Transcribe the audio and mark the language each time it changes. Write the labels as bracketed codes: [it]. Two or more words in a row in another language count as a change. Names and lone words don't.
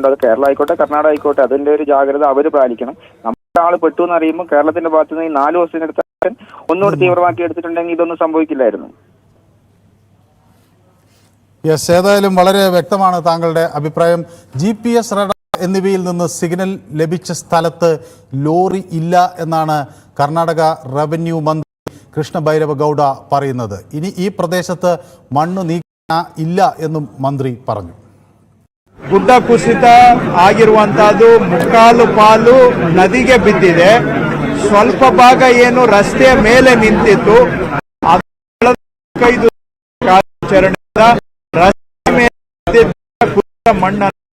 [ml] അത് കേരളം ആയിക്കോട്ടെ കർണാടക ആയിക്കോട്ടെ അതിന്റെ ഒരു ജാഗ്രത അവർ പാലിക്കണം. നമ്മുടെ ആൾ പെട്ടു എന്ന് അറിയുമ്പോൾ കേരളത്തിന്റെ ഭാഗത്ത് നിന്ന് ഈ 4 ദിവസത്തിനടുത്ത് ഒന്നുകൂടി തീവ്രമാക്കി എടുത്തിട്ടുണ്ടെങ്കിൽ ഇതൊന്നും സംഭവിക്കില്ലായിരുന്നു. യെസ്, ഏതായാലും വളരെ വ്യക്തമാണ് താങ്കളുടെ അഭിപ്രായം. GPS റഡാർ എന്നിവയിൽ നിന്ന് സിഗ്നൽ ലഭിച്ച സ്ഥലത്ത് ലോറി ഇല്ല എന്നാണ് കർണാടക റവന്യൂ മന്ത്രി ಕೃಷ್ಣ ಭೈರವ ಗೌಡ പറയുന്നത്. ഇനി ഈ പ്രദേശത്ത് മണ്ണ് ഇല്ല എന്ന് മന്ത്രി പറഞ്ഞു. [kn] ಗುಡ್ಡ ಕುಸಿತ ಆಗಿರುವಂತಹದ್ದು ಮುಕ್ಕಾಲು ಪಾಲು ನದಿಗೆ ಬಿದ್ದಿದೆ. ಸ್ವಲ್ಪ ಭಾಗ ಏನು ರಸ್ತೆಯ ಮೇಲೆ ನಿಂತಿತ್ತು, 5 ಕಾರ್ಯಾಚರಣೆಯಿಂದ ರಸ್ತೆ ಮೇಲೆ ಮಣ್ಣನ್ನು